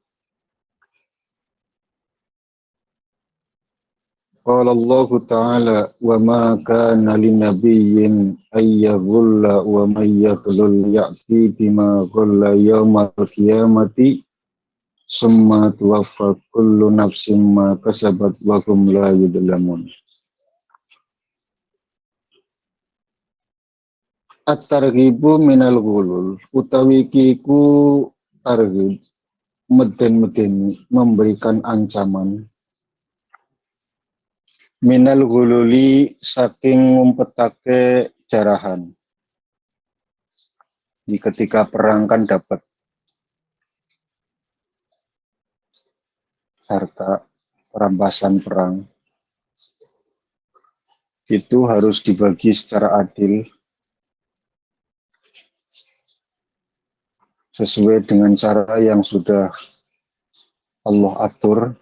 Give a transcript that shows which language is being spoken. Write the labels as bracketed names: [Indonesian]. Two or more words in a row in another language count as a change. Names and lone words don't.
[Arabic] قال الله تعالى وما كان لنبي أن يغل ومن يغلل يأت بما غل يوم القيامة ثم توفى كل نفس ما كسبت وهم لا يظلمون. الترغيب من الغلول [Javanese] utawi kiku targhib meden-meden [Indonesian] memberikan ancaman [Arabic] من الغلول [Javanese] saking ngumpetake jarahan. [Indonesian] Di ketika perang kan dapat harta rampasan perang. Itu harus dibagi secara adil sesuai dengan cara yang sudah Allah atur.